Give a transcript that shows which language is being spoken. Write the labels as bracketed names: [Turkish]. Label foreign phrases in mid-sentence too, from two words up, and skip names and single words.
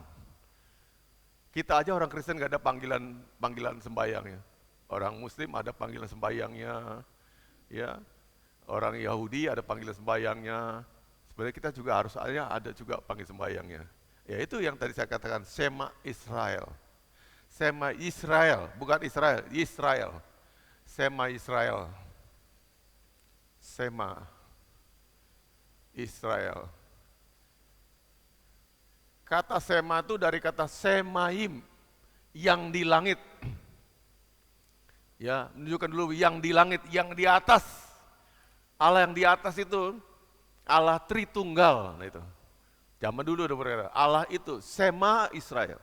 [Indonesian] Kita aja orang Kristen gak ada panggilan sembahyangnya. Orang Muslim ada panggilan sembahyangnya. Ya, orang Yahudi ada panggilan sembahyangnya. Sebenarnya kita juga harus ada juga panggil sembahyangnya. Ya itu yang tadi saya katakan, [Hebrew] שמע ישראל. שמע ישראל, [Indonesian] bukan Israel, Israel. [Hebrew] שמע ישראל. שמע ישראל. [Indonesian] Kata Shema itu dari kata Semaim, yang di langit. Ya, menunjukkan dulu yang di langit, yang di atas. Allah yang di atas itu Allah Tritunggal. Nah itu. Zaman dulu udah berkata, Allah itu [Hebrew] שמע ישראל.